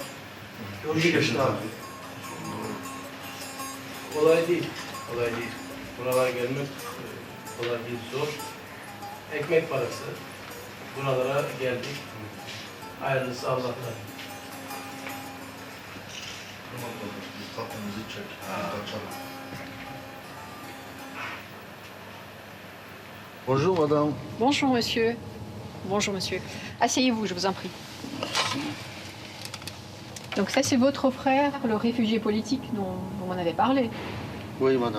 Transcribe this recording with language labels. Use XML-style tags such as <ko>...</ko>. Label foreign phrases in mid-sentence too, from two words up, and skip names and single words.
<tr>Yolculuk geçti abi. Kolay değil. Kolay değil. Buralara gelmek kolay değil, zor. Ekmek parası. Buralara geldik. Hayırlısı Allah'tan. Kapımızı çek. Kaçalım.</tr> <fr>Bonjour madame. Bonjour monsieur. Bonjour monsieur. Asseyez-vous, je vous en prie. Donc ça c'est votre frère, le réfugié politique dont on avait parlé. Oui madame.</fr>